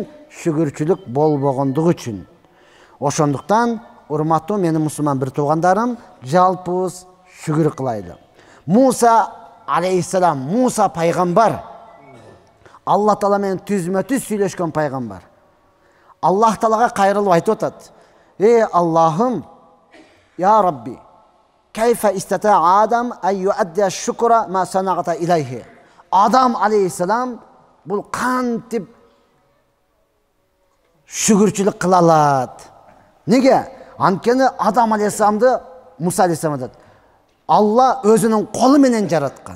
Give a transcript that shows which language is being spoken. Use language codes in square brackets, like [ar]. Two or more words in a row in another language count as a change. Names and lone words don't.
[ky] Шүгүрчүлүк болбогондугу үчүн. Ошондуктан, урматтуу менин мусулман бир туугандарым, жалпыбыз шүгүр кылайлы. Муса алейхиссалам, Муса пайгамбар, Алла Таала менен түзмө-түз сүйлөшкөн пайгамбар. Аллах Таалага кайрылып айтып атат: Аллахым, [ar] يا ربي، كيف استطاع آدم أن يؤدي شكر ما صنعت إليه. [ky] Адам алейхиссалам бул кантип шүгүрчүлүк кыла алат? Неге? Анткени Адам алейхиссаламды Муса алейхиссалам айтат: Алла өзүнүн колу менен жараткан.